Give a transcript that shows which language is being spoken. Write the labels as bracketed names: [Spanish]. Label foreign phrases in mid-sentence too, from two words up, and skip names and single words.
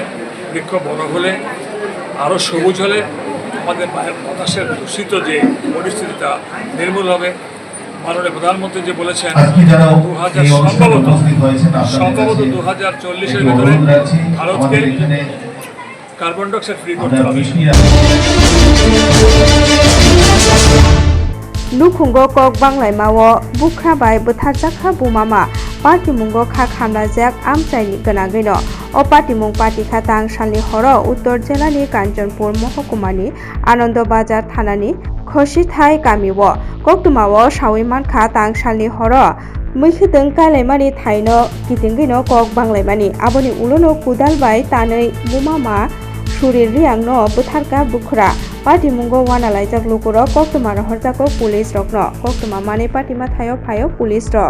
[Bangla] বৃক্ষ বড় হলে আরও সবুজ হলে আমাদের বাতাসের দূষিত যে পরিস্থিতিটা নির্মূল হবে। মাননীয় প্রধানমন্ত্রী যে বলেছেন সম্ভবত 2040-এর ভিতরে ভারতকে [English] carbon dioxide free [Bangla] করতে হবে। [Kok Borok] लुखुंगो कक बांग्लायमाओ बुख्राबाय बोथारजाखा बुमामा पार्टीमुंगो खा खामलाजाक आमचाइनि गोनाङैनो अ पार्टीमुं पार्टीखा तां सालनि हरो उत्तर जिल्लानि कान्चनपुर महकुमानि आनन्द बाजार थानानि खसिथाय गामिओ कक्तुमाओ सावैमानखा तां सालनि हरो मैखोदों कायलायमानि थाइनो गिदिंगैनो कक बांग्लायमानि आबोनि उलोनो कुदालबाय तानै बुमामा सुरिर रियांनो बोथारका बुख्रा पार्टी मुंगो वानालायजाक लुकुरो कक्तुमा रहरजाको पुलिस रकनो कक्तुमा माने पार्टीमा थायो फायो पुलिस रक